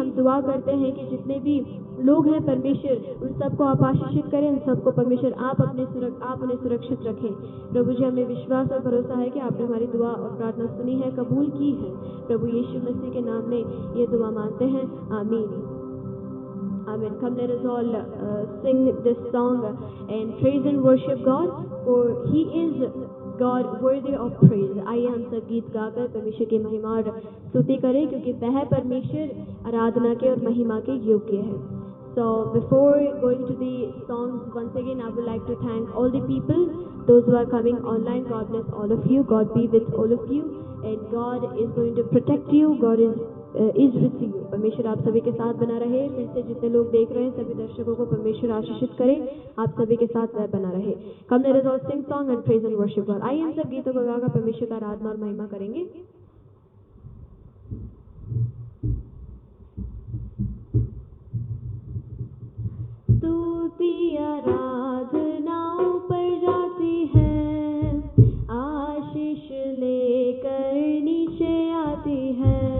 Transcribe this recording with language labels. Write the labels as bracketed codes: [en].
[hi] हम दुआ करते हैं कि जितने भी लोग हैं परमेश्वर, उन सबको आप आशीषित करें, उन सबको परमेश्वर आप उन्हें सुरक्षित रखें प्रभु जी। हमें विश्वास और भरोसा है कि आपने हमारी दुआ और प्रार्थना सुनी है, कबूल की है प्रभु यीशु मसीह के नाम में ये दुआ मांगते हैं, आमीन। [en] Amen. Come, let us all sing this song and praise and worship God, for He is God worthy of praise. [hi] आइए हम सब गीत गाकर परमेश्वर की महिमा और स्तुति करें, क्योंकि वह परमेश्वर आराधना के और महिमा के योग्य है। [en] So before going to the songs, once again I would like to thank all the people, those who are coming online. God bless all of you. God be with all of you, and God is going to protect you. God is with you. [hi] परमेश्वर आप सभी के साथ बना रहे. फिर से जितने लोग देख रहे हैं सभी दर्शकों को परमेश्वर आशीषित करे. आप सभी के साथ वह बना रहे. [en] Come let us all sing song and praise and worship God. [hi] आइए हम सब गीतों को गाकर परमेश्वर का आराधना और महिमा करेंगे. स्तुति आराधनाओं पर जाती है, आशीष लेकर नीचे आती है.